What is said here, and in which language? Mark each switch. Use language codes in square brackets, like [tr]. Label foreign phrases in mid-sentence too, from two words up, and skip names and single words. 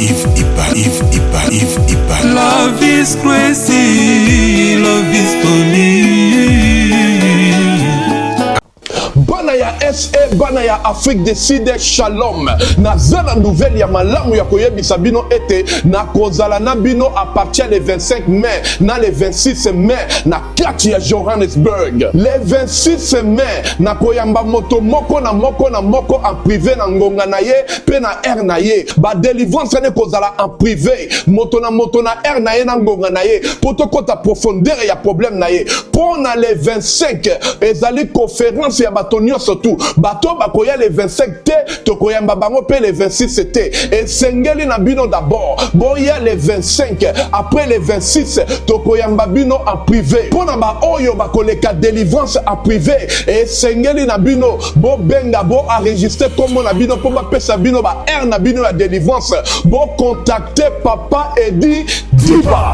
[en] Love is crazy, love is funny. [ln] Bana ya SE, bana ya Afrique du Sud, shalom. Nazana nouvelle ya malamu ya koyebisa bino ete na kozala na bino [fr] à partir le 25 mai [ln] na [fr] le 26 mai [ln] na kati ya Johannesburg. [fr] Le 26 mai [ln] na koyamba moto moko na moko [fr] en privé [ln] na ngonga na ye pe na air na ye. Ba délivrance ne kozala [fr] en privé. [ln] Moto na air na ye na ngonga na ye. Poto kota profondeur ya problème na ye. Pona le 25 ezali conférence ya batonio surtout bato bakoya le 25 te tokoyamba bango pe le 26 te et sengeli na bino d'abord boya le 25 [fr] après le 26 [ln] tokoyamba bino [fr] en privé [ln] pona ba oyo bakoleka délivrance en privé et sengeli na bino bo benga bo [fr] enregistrer comme [ln] na bino po ba pesa bino ba air na bino [fr] la délivrance [ln] bo contacter papa Edi Diba.